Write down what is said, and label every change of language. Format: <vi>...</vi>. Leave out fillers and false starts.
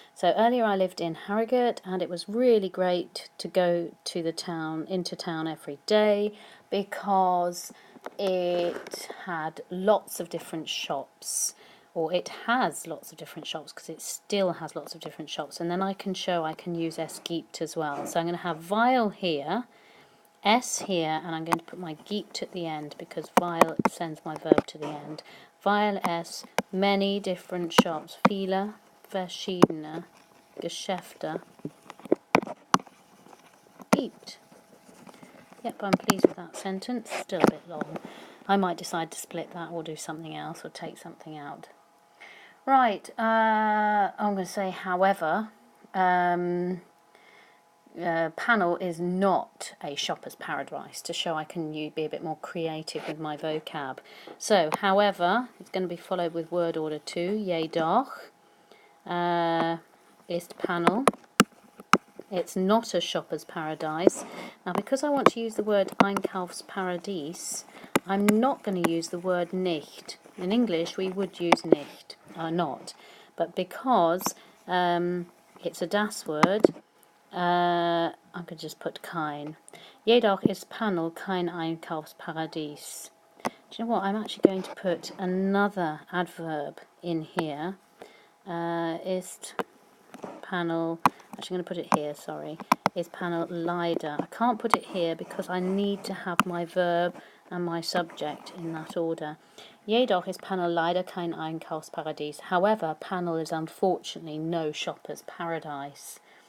<en>So earlier I lived in Harrogate, and it was really great to go to the town, into town every day, because it had lots of different shops. Or it has lots of different shops, because it still has lots of different shops. And then I can use</en> <de>es gibt</de> <en>as well. So I'm going to have weil here, s here, and I'm going to put my gibt at the end, because weil sends my verb to the end.</en> <de>Weil es</de> <en>many different shops,</en> <de>viele verschiedene Geschäfte gibt.</de> <en>Yep, I'm pleased with that sentence. Still a bit long. I might decide to split that or do something else or take something out. Right, I'm going to say, however, panel is not a shopper's paradise, to show I can be a bit more creative with my vocab. So, however, it's going to be followed with word order 2,</en> <de>jedoch, ist panel.</de> <en>It's not a shopper's paradise. Now, because I want to use the word Einkaufsparadies, I'm not going to use the word nicht. In English, we would use nicht, not. But because it's a das word, I'm going to just put kein.</en> <de>Jedoch ist Panel kein Einkaufsparadies.</de> <en>Do you know what? I'm actually going to put another adverb in here.</en> <de>Ist Panel,</de> <en>actually I'm going to put it here, sorry. Is Panel leider. I can't put it here because I need to have my verb and my subject in that order.</en> <de>Jedoch ist Panel leider kein Einkaufsparadies.</de> <en>However, Panel is unfortunately no shopper's paradise.</en>